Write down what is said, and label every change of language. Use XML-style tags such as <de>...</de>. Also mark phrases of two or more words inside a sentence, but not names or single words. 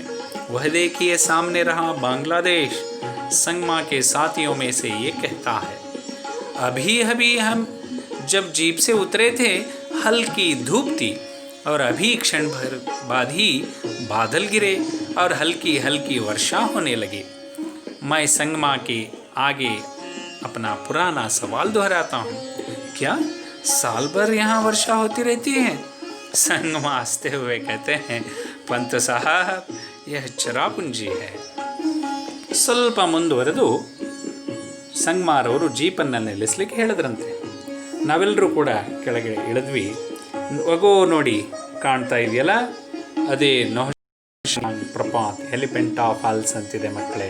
<hi>वह देखिए सामने रहा बांग्लादेश. संगमा के साथियों में से ये कहता है, अभी हम जब जीप से उतरे थे हल्की धूप थी और अभी क्षण भर बाद ही बादल गिरे और हल्की हल्की वर्षा होने लगी. मैं संगमा के आगे अपना पुराना सवाल दोहराता हूँ, क्या साल भर यहाँ वर्षा होती रहती है? संगमा हंसते हुए कहते हैं, पंत साहब यह ಚಿರಾಪುಂಜಿ है.</hi> <kn>ಸ್ವಲ್ಪ ಮುಂದುವರೆದು ಸಂಗಮಾರವರು ಜೀಪನ್ನು ನಿಲ್ಲಿಸಲಿಕ್ಕೆ ಹೇಳಿದ್ರಂತೆ. ನಾವೆಲ್ಲರೂ ಕೂಡ ಕೆಳಗೆ ಇಳಿದ್ವಿ. ಅಗೋ ನೋಡಿ ಕಾಣ್ತಾ ಇದೆಯಲ್ಲ, ಅದೇ ನೌಶಂಗ್ ಪ್ರಪಾತ್, ಎಲಿಫೆಂಟಾ ಫಾಲ್ಸ್ ಅಂತಿದೆ ಮಕ್ಕಳೇ.</kn>